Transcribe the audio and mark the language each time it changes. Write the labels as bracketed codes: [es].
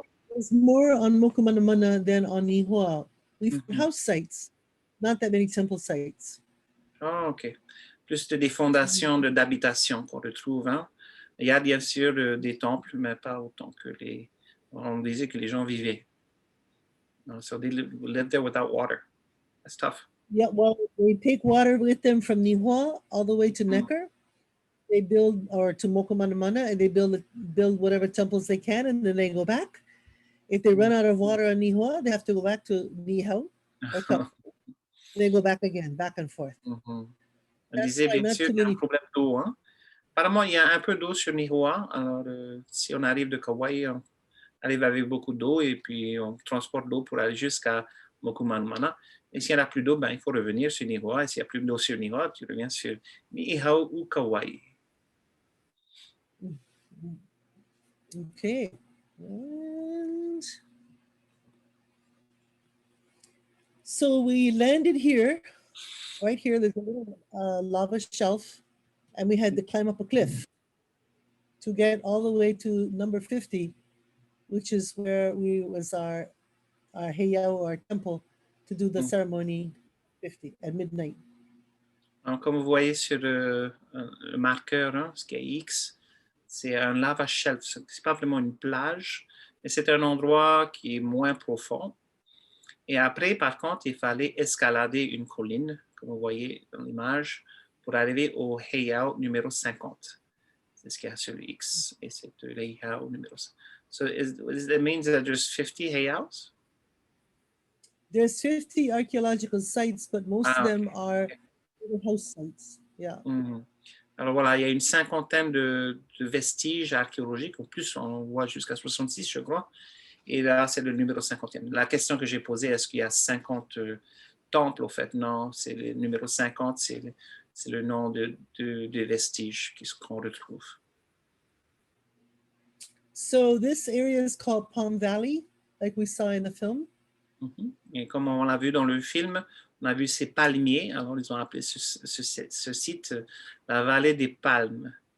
[en] There's more on Mokumanamana than on Lihua. We've house sites, not that many temple sites. Ah, OK. [fr] Plus des fondations d'habitation qu'on retrouve. Hein? Il y a bien sûr des temples, mais pas autant que on disait que les gens vivaient. [en] So they live there without water. That's tough. Yeah, well, they take water with them from Lihua all the way to Necker. They build, or to Mokumanamana, and they build whatever temples they can, and then they go back. If they run out of water on Lihua, they have to go back to Nihau. They go back again, back and forth. [fr] On disait bien sûr qu'il y a un problème d'eau. Hein? Apparemment, il y a un peu d'eau sur Lihua. Alors, si on arrive de Kauai, on arrive avec beaucoup d'eau et puis on transporte l'eau pour aller jusqu'à Mokumanamana. Et s'il n'y en a plus d'eau, ben, il faut revenir sur Lihua. Et s'il n'y a plus d'eau sur Lihua, tu reviens sur Niihau ou Kauai. [en] Okay. And so we landed here, right here. There's a little lava shelf, and we had to climb up a cliff to get all the way to number 50, which is where was our Hayao, our temple, to do the ceremony 50 at midnight. [fr] Alors, comme vous voyez sur le marqueur, ce qui est X, c'est un [en] lava shelf. [fr] Ce n'est pas vraiment une plage, mais c'est un endroit qui est moins profond. Et après, par contre, il fallait escalader une colline, comme vous voyez dans l'image, pour arriver au Hayao numéro 50. C'est ce qu'il y a sur le X. Et c'est le Hayao numéro 50. [en] So that means that there's 50 Hayaos? There's 50 archaeological sites, but most of them are house sites. Yeah. [fr] Alors voilà, il y a une cinquantaine de vestiges archéologiques. En plus, on voit jusqu'à 66, je crois. Et là, c'est le numéro 50e. La question que j'ai posée, est-ce qu'il y a 50 temples? En fait, non. C'est le numéro 50, c'est le nom des vestiges qu'on retrouve. [en] So this area is called Palm Valley, like we saw in the film. [fr] Et comme on l'a vu dans le film, on a vu ces palmiers. Alors, ils ont appelé ce site la vallée des palmes.